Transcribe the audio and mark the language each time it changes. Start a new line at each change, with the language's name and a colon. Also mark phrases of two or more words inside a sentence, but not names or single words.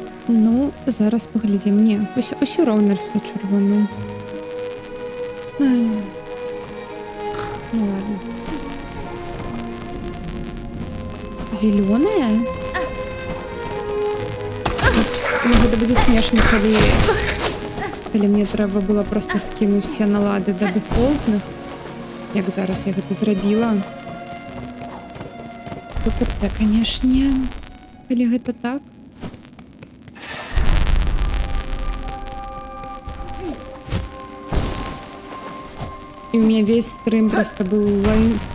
Ukrainian: Ну, зараз поглядім. Ні, ось ровно все червоне.
Russian: Ай. Ну ладно. Зеленое?
Belarusian: Мне гэта будзе смешна, калі мне трэба было просто скінуць все налады да дэфолтных, як зараз я гэта зрабіла. ППЦ, канешне, калі гэта так.
Russian: И у меня весь стрим просто был лайн...